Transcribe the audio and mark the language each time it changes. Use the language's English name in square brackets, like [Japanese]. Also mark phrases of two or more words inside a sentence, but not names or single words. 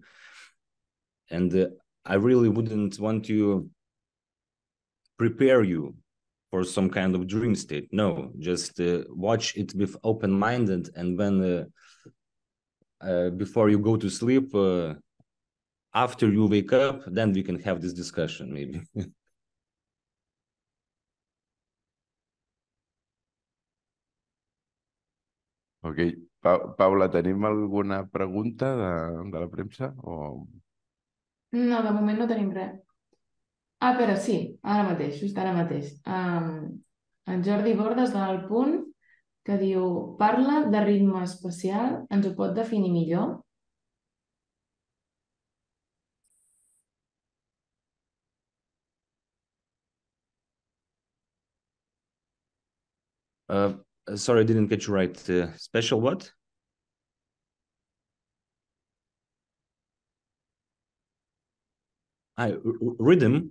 [English] And I really wouldn't want to prepare you for some kind of dream state. No, just watch it with open-minded, and when before you go to sleep, after you wake up, then we can have this discussion, maybe. Ok. [Catalan] Paula, tenim alguna pregunta de la premsa? O... No, de moment no tenim res. Ah, però sí, ara mateix, just ara mateix. En Jordi Bordes del Punt, que diu, parla de ritme especial, ens ho pot definir millor? [English] Sorry, I didn't get you right. Special what? Rhythm?